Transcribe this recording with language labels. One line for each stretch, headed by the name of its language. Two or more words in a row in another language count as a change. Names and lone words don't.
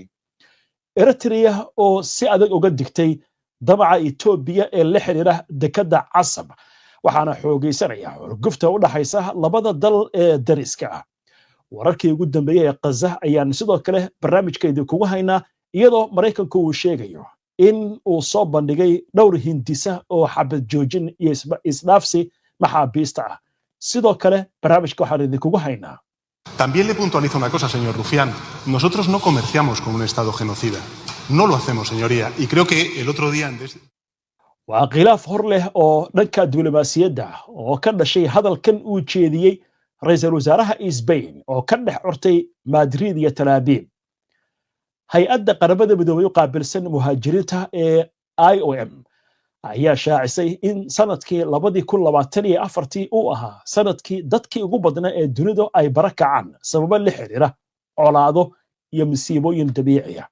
Somali: Eritrea oo si adag uga digtay damaca Ethiopia ee la xiriira dekada Casab waxaana xoogaysanaya gufta u dhaxaysa labada dal ee dariska ah. wararkii ugu dambeeyay ee Gaza ayaan sidoo kale barnaamijkeedii kugu haynaa iyadoo Mareykanku uu sheegayo in uu soo bandhigay dhowr hindisa oo xabad joojin iyo isdhaafsi maxaabiista ah. sidoo kale barnaamijka waxaan idinkugu haynaa.
Spanish: También le puntualizo una cosa, señor Rufián. Nosotros no comerciamos con un Estado genocida. No lo hacemos, señoría. Y creo que el otro día...
Somali: waa khilaaf hor leh oo dhanka diblomaasiyadda oo ka dhashay hadalkan uu jeediyey ra'iisul wasaaraha Spain oo ka dhex curtay Madrid iyo Tel Aviv. hay-adda qaramada midoobay u qaabilsan muhaajiriinta ee IOM ayaa shaacisay in sanadkii 2024 uu ahaa sanadkii dadkii ugu badnaa ee dunida ay barakacaan sababo la xiriira colaado iyo masiibooyin dabiici ah.